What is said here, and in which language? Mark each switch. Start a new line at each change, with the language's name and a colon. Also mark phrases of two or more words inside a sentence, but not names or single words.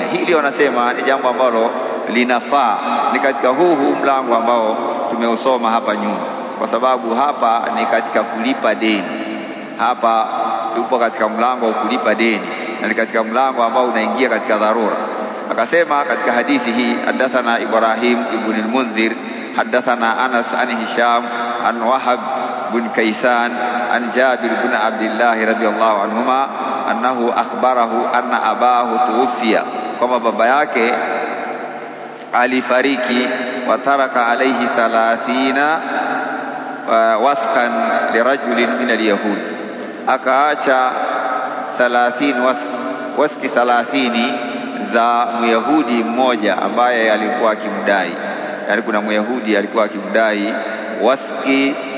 Swahili: Hili wanasema ni jambo ambalo linafaa, ni katika huu mlango ambao tumeusoma hapa nyuma, kwa sababu hapa ni katika kulipa deni. Hapa yupo katika mlango wa kulipa deni, na ni katika mlango ambao unaingia katika dharura. Akasema katika hadithi hii,
Arabic: حدثنا إبراهيم بن المنذر حدثنا أنس عن هشام عن وهب بن كيسان عن جابر بن عبد الله رضي الله عنهما أنه أخبره أن أباه توفي,
Swahili: kwamba baba yake alifariki,
Arabic: وترك عليه 30 وسقا لرجل من اليهود,
Swahili: akaacha 30 waski 30 za Myahudi mmoja ambaye alikuwa akimdai, yani kuna Myahudi alikuwa akimdai waski